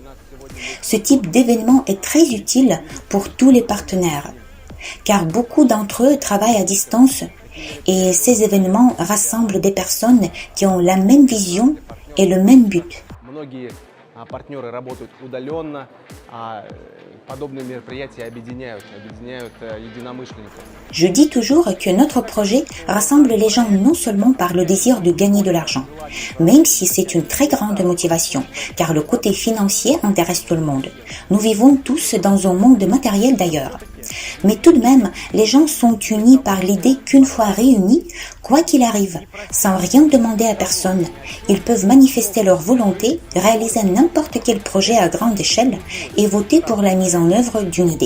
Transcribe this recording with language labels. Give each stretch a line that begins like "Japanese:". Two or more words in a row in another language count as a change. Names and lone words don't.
French: Ce type d'événement est très utile pour tous les partenaires, car beaucoup d'entre eux travaillent à distance et ces événements rassemblent des personnes qui ont la même vision et le même but.
Russian: подобные мероприятия объединяют единомышленников.
French: Je dis toujours que notre projet rassemble les gens non seulement par le désir de gagner de l'argent, même si c'est une très grande motivation, car le côté financier intéresse tout le monde. Nous vivons tous dans un monde matériel d'ailleurs. Mais tout de même, les gens sont unis par l'idée qu'une fois réunis, quoi qu'il arrive, sans rien demander à personne, ils peuvent manifester leur volonté, réaliser n'importe quel projet à grande échelle et voter pour la mise en œuvre d'une idée.